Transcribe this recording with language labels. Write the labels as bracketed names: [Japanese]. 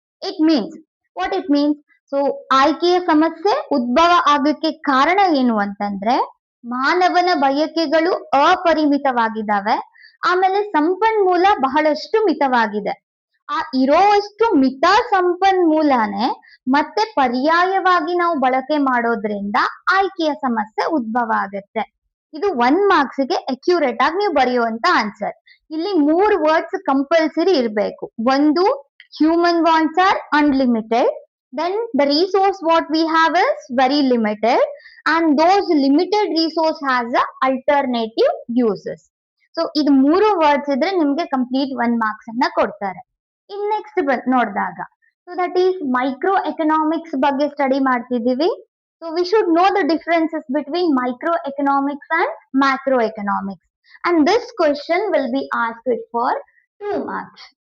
[English] It means what it means, so [Kannada] ಆಯ್ಕೆಯ ಸಮಸ್ಯೆ ಉದ್ಭವ ಆಗಕ್ಕೆ ಕಾರಣ ಏನು ಅಂತಂದ್ರೆ ಮಾನವನ ಬಯಕೆಗಳು ಅಪರಿಮಿತವಾಗಿದ್ದಾವೆ, ಆಮೇಲೆ ಸಂಪನ್ಮೂಲ ಬಹಳಷ್ಟು ಮಿತವಾಗಿದೆ. ಆ ಇರೋವಷ್ಟು ಮಿತ ಸಂಪನ್ಮೂಲನೇ ಮತ್ತೆ ಪರ್ಯಾಯವಾಗಿ ನಾವು ಬಳಕೆ ಮಾಡೋದ್ರಿಂದ ಆಯ್ಕೆಯ ಸಮಸ್ಯೆ ಉದ್ಭವ ಆಗುತ್ತೆ. ಇದು 1 marks ಗೆ ಅಕ್ಯುರೇಟ್ ಆಗಿ ನೀವು ಬರೆಯುವಂತ ಆನ್ಸರ್. ಇಲ್ಲಿ 3 ವರ್ಡ್ಸ್ ಕಂಪಲ್ಸರಿ ಇರಬೇಕು. [English] ಒಂದು, human wants are unlimited, then the resource what we have is very limited, and those limited resource has a alternative uses. [Kannada] So ಇದು 3 ವರ್ಡ್ಸ್ ಇದ್ರೆ ನಿಮ್ಗೆ ಕಂಪ್ಲೀಟ್ 1 marks ಅನ್ನ ಕೊಡ್ತಾರೆ. ಇನ್ ನೆಕ್ಸ್ಟ್ ನೋಡಿದಾಗ, [English] so that is [Kannada] micro economics ಬಗ್ಗೆ study ಮಾಡ್ತಿದ್ದೀವಿ. [English] So we should know the differences between micro economics and macro economics, and this question will be asked for 2 marks.